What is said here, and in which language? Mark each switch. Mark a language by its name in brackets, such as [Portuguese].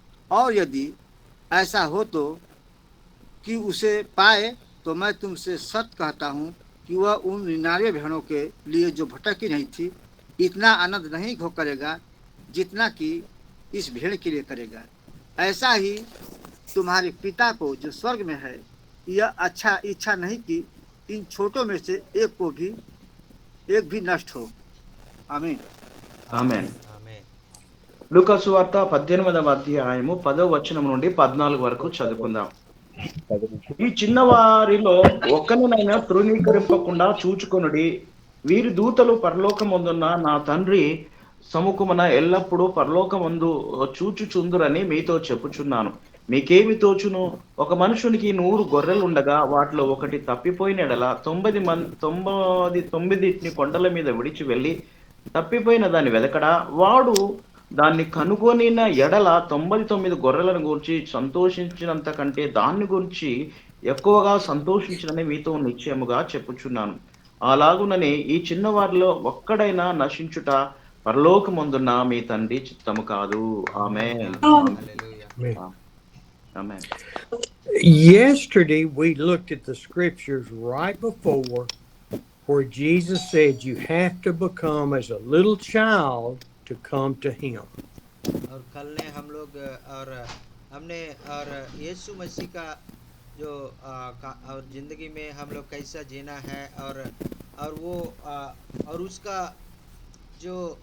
[Hindi] और यदि ऐसा हो तो कि उसे पाए, तो मैं तुमसे सच कहता हूँ कि वह उन 99 भेड़ों के लिए जो भटकी नहीं थी इतना आनंद नहीं भोग करेगा जितना कि इस भेड़ के लिए करेगा। ऐसा ही तुम्हारे पिता को जो स्वर्ग में है यह अच्छा इच्छा नहीं कि इन छोटों में से एक भी नष्ट हो। आमीन। [Telugu] ఆమేన్. ఆమేన్. లూకా సువార్త 18వ అధ్యాయము 10వ వచనం నుండి 14 వరకు చదువుకుందాం. ఈ చిన్నవారిలో ఒక్కనినైనా తృణీకరింపకుండా చూచుకొనుడి. వీరి దూతలు పరలోకమందున్న నా తండ్రి సముఖమున ఎల్లప్పుడూ పరలోకమందు చూచుచుందురని మీతో చెప్పుచున్నాను. మీకేమి తోచును? ఒక మనుషునికి 100 గొర్రెలుండగా వాటిలో ఒకటి తప్పిపోయిన ఎడల 99 కొండల మీద విడిచి వెళ్ళి తప్పిపోయిన దాన్ని వెదకడా? వాడు దాన్ని కనుగొనిన ఎడల 99 గొర్రెలను గురించి సంతోషించినంత కంటే దాన్ని గురించి ఎక్కువగా సంతోషించినని మీతో నిశ్చయముగా చెప్పుచున్నాను. అలాగుననే ఈ చిన్నవారిలో ఒక్కడైనా నశించుట పరలోకమందున్న మీ తండ్రి చిత్తము కాదు. ఆమేన్. హల్లెలూయా. [English] Amen. Yesterday we looked at the scriptures right before where Jesus said you have to become as a little child to come to him. [Hindi] और कल ने हम लोग हमने और यीशु मसीह का जो और जिंदगी में हम लोग कैसा जीना है और वो और उसका जो